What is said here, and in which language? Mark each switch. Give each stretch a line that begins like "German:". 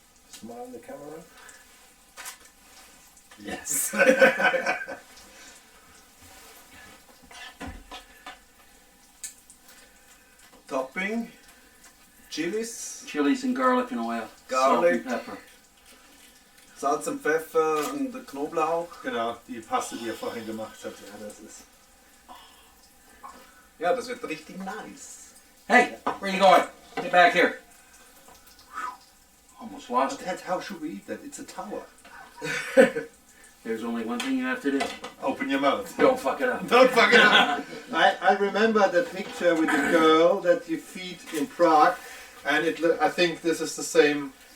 English: Smile in the camera. Yes. Topping, Chilis, Chilies and garlic and oil. Garlic. Salt and pepper.
German: Salz und Pfeffer und Knoblauch. Genau, die Paste, die ihr vorhin gemacht habt. Ja, das ist. Ja, das wird richtig nice.
English: Hey, where you going? Get back here. Whew, almost lost it. Ted, how should we eat that? It's a tower. There's only one thing you have to do. Open your mouth. Don't fuck it up. Don't fuck it up. I remember the picture with the girl that you feed in Prague, and I think this is the same